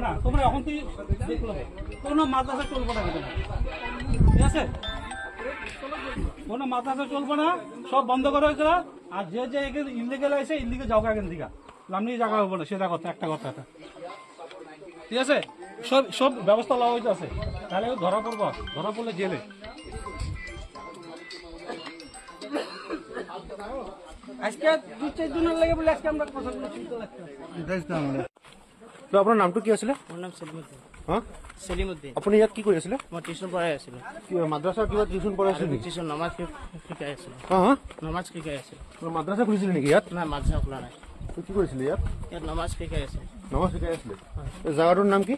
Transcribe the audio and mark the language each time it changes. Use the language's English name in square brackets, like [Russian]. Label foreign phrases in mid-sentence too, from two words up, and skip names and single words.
[Bangla] না তোমরা এখন তুই দেখলো কোন মাদ্রাসা চলবে না ঠিক আছে কোন মাদ্রাসা চলবে না সব বন্ধ করে রাখা আর যে যে ইলিগাল আছে ইলিগাল যাও এখান থেকে লামনি জায়গা হবে না সেটা কথা একটা কথা এটা ঠিক আছে সব সব ব্যবস্থা লওয়া হইতে আছে তাহলে ধরা পড়বো ধরা পড়লে জেলে আজকে 2-4 দিনের লাগে বলে আজকে আমরা কথাগুলো শুনতে লাগছে [Assamese] তো আপোনাৰ নামটো কি আছিলে মোৰ নাম সেলিমউদ্দিন হ্যাঁ সেলিমউদ্দিন আপুনি ইয়াত কি কৰি আছিলে মই টিউশন পঢ়াই আছিলো কি মাদ্ৰাছাৰ কিবা টিউশ্যন পঢ়াই আছিলে নেকি টিউশন নমাজ শিকাই আছিলো হা হা নমাজ শিকাই আছিলো মাদ্ৰাছা খুলিছিলে নেকি ইয়াত [Bangla] না মাদ্রাসা খোলা নাই [Assamese] তো কি কৰিছিলে ইয়াত ইয়াত নমাজ শিকাই আছিলো নমাজ শিকাই আছিলে এই জাগাটোৰ নাম কি